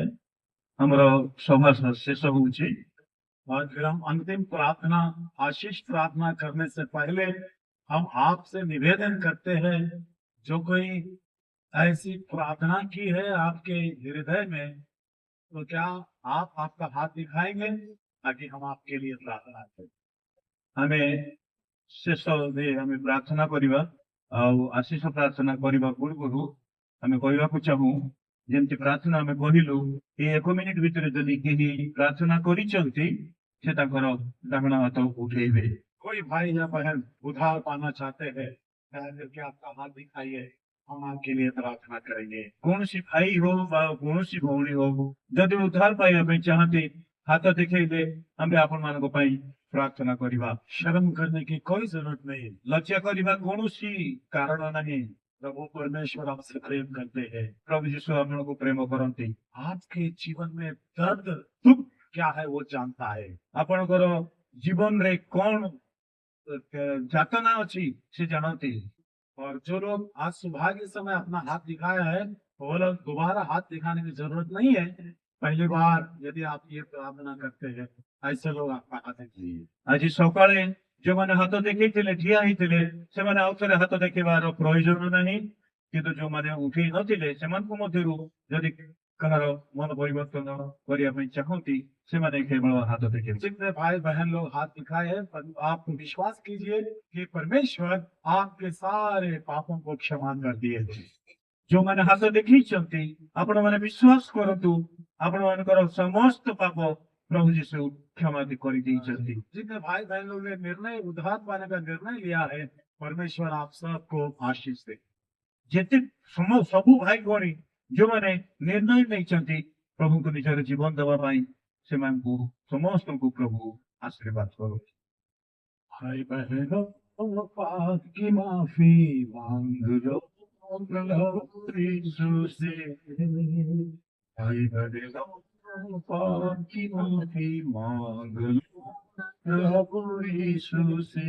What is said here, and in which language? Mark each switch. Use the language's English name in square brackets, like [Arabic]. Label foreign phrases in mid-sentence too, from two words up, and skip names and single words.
[Odia] ଆମର ସଭା ଶେଷ ହଉଛି। [Hindi] और फिर हम अंतिम प्रार्थना, आशीष प्रार्थना करने से पहले हम आपसे निवेदन करते हैं, जो कोई ऐसी प्रार्थना की है आपके हृदय में, तो क्या आप आपका हाथ दिखाएंगे ताकि हम आपके लिए प्रार्थना करें। [Odia] ଆମେ ଶେଷରେ ଆମେ ପ୍ରାର୍ଥନା କରିବା। ଆଉ ଆଶୀଷ ପ୍ରାର୍ଥନା କରିବା ପୂର୍ବରୁ ଆମେ କହିବାକୁ ଚାହୁଁ, ଯେମିତି ପ୍ରାର୍ଥନା ଆମେ କହିଲୁ, ଏଇ 1 ମିନିଟ ଭିତରେ ଯଦି କେହି ପ୍ରାର୍ଥନା କରିଛନ୍ତି ସେ ତାଙ୍କର ଡାହାଣ ହାତ ଉଠେଇବେ। [Hindi] कोई भाई या बहन उद्धार पाना चाहते हैं, दया करके आपका हाथ दिखाइए, हम आपके लिए प्रार्थना करेंगे। [Odia] କୌଣସି ଭାଇ ହଉ ବା କୌଣସି ଭଉଣୀ ହଉ ଯଦି ଉଦ୍ଧାର ପାଇବା ପାଇଁ ଚାହାନ୍ତି ହାତ ଦେଖେଇଲେ ଆମେ ଆପଣମାନଙ୍କ ପାଇଁ ପ୍ରାର୍ଥନା କରିବା। [Hindi] शर्म करने की कोई जरूरत नहीं। [Odia] ଲଜ୍ଜା କରିବା କୌଣସି କାରଣ ନାହିଁ। [Hindi] प्रभु परमेश्वर आपसे प्रेम करते हैं। [Odia] ପ୍ରଭୁ ଯୀଶୁ ଆପଣଙ୍କୁ ପ୍ରେମ କରନ୍ତି। [Hindi] आपके जीवन में दर्द दुख क्या है वो जानता है। [Odia] ଆପଣଙ୍କର ଜୀବନରେ କଣ ଯାତନା ଅଛି ସେ ଜାଣନ୍ତି। [Hindi] और जो लोग आज सुबह के समय अपना हाथ दिखाया है वो लोग दोबारा हाथ दिखाने की जरूरत नहीं है। पहली बार यदि आप ये प्रार्थना करते हैं, ऐसे लोग आपका हाथ देखिए। [Odia] ଆଜି ସକାଳେ ଯୋଉମାନେ ହାତ ଦେଖେଇଥିଲେ ଠିଆ ହେଇଥିଲେ ସେମାନେ ଆଉ ଥରେ ହାତ ଦେଖେଇବାର ପ୍ରয়োଜନ ନାହିଁ, କିନ୍ତୁ ଯୋଉମାନେ ଉଠେଇ ନଥିଲେ ସେମାନଙ୍କ ମଧ୍ୟରୁ ଯଦି କାହାର ମନ ପରିବର୍ତ୍ତନ କରିବା ପାଇଁ ଚାହନ୍ତି ସେମାନେ କେବଳ ହାତ ଦେଖେଇବେ। [Hindi] जितने भाई बहन लोग हाथ दिखाए हैं, आप विश्वास कीजिए कि परमेश्वर आपके सारे पापों को क्षमा कर दिए थे। [Odia] ଯୋଉମାନେ ହାତ ଦେଖେଇଛନ୍ତି ଆପଣମାନେ ବିଶ୍ୱାସ କରନ୍ତୁ ଆପଣମାନଙ୍କର ସମସ୍ତ ପାପ ପ୍ରଭୁ ଯୀଶୁ କ୍ଷମା କରିଦେଇଛନ୍ତି। [Hindi] जितने भाई बहन लोग ने निर्णय उद्धार पाने का निर्णय लिया है, परमेश्वर आप सबको आशीष दे। [Odia] ଯେତେ ସବୁ ଭାଇ ଭଉଣୀ ଯୋଉମାନେ ନିର୍ଣ୍ଣୟ ନେଇଛନ୍ତି ପ୍ରଭୁଙ୍କୁ ନିଜର ଜୀବନ ଦେବା ପାଇଁ ସେମାନଙ୍କୁ ସମସ୍ତଙ୍କୁ ପ୍ରଭୁ ଆଶୀର୍ବାଦ କରୁ। [Hindi] भाई बहनों, पाप की माफी मांग लो प्रभु यीशु से। भाई बहनों, पाप की माफी मांग लो प्रभु यीशु से।